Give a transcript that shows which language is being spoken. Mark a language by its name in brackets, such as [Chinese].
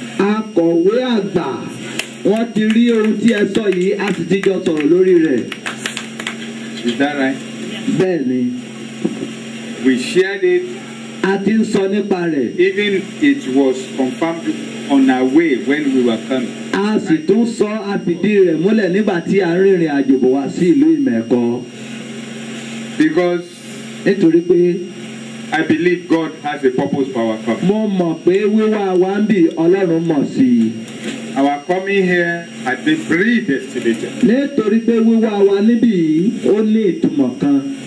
[Yoruba] akọ̀wé àgbà wọ́n ti rí ohun tí ẹ sọ yìí a sì ti jọ sọ̀rọ̀ lórí rẹ̀. [English] Is that right? [Yoruba] bẹ́ẹ̀ ni [English] We shared it, [Yoruba] a ti ń sọ nípa rẹ̀. [English] even it was confirmed on our way when we were coming. [Yoruba] a sì tún sọ àfìdí rẹ̀ múlẹ̀ nígbà tí a ń rìnrìn àjò bọ̀ wá sí ìlú Ìmẹ̀kọ. [English] Because [Yoruba] nítorí pé [English] I believe God has a purpose for our coming. [Yoruba] mo mọ̀ pé wíwá wa ń bì Ọlọ́run mọ̀ sí i. [English] Our coming here had been predestinated. [Yoruba] nítorí pé wíwá wa níbí yìí ó ní ìtumọ̀ kan.